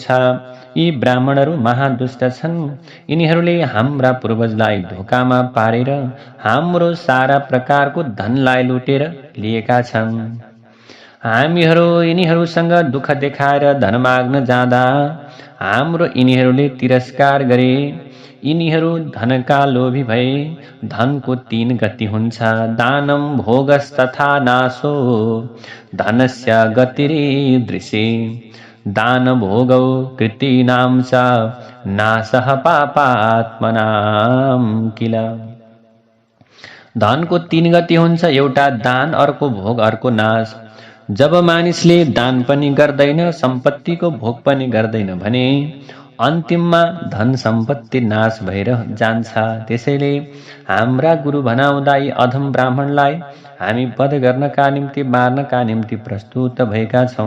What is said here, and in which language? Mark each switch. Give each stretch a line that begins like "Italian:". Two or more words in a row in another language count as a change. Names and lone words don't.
Nepali: यी ब्राह्मणहरू महादुष्ट छन्। यिनीहरूले हाम्रा पूर्वजलाई धोकामा पारेर हाम्रो सारा प्रकारको धनलाई लुटेर लिएका छन्। हामीहरू यिनीहरूसँग दुःख देखाएर धन माग्न जाँदा हाम्रो यिनीहरूले तिरस्कार गरे। यिनीहरू धनका लोभी भए। धनको 3 गति हुन्छ,
Sanskrit: दानम भोगस्तथा नाशो धनस्य गतिरीदृशी। दान भोगौ कृतीनां च नाशः पापात्मनां किल।
Nepali: धनको 3 गति हुन्छ, एउटा दान, अर्को भोग, अर्को नाश। जब मानिसले दान पनि गर्दैन, सम्पत्तिको भोग पनि गर्दैन भने अन्तिममा धन सम्पत्ति नाश भएर जान्छ। त्यसैले हाम्रा गुरु भनाउँदा यी अधम ब्राह्मणलाई हामी वध गर्नका निम्ति, मार्नका निम्ति प्रस्तुत भएका छौँ।